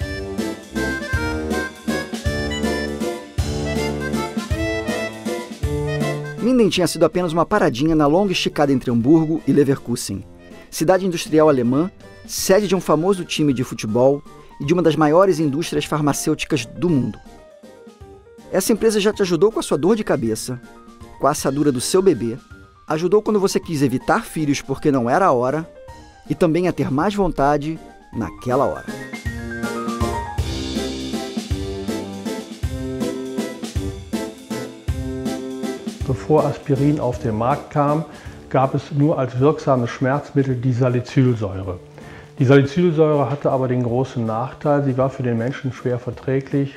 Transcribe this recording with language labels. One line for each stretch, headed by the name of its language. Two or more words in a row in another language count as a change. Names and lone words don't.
Portuguese: Minden tinha sido apenas uma paradinha na longa esticada entre Hamburgo e Leverkusen, cidade industrial alemã, sede de um famoso time de futebol e de uma das maiores indústrias farmacêuticas do mundo. Essa empresa já te ajudou com a sua dor de cabeça, com a assadura do seu bebê, ajudou quando você quis evitar filhos porque não era a hora e também a ter mais vontade naquela hora.
German: Bevor Aspirin auf den Markt kam, gab es nur als wirksames Schmerzmittel die Salicylsäure. Die Salicylsäure hatte aber den großen Nachteil, sie war für den Menschen schwer verträglich.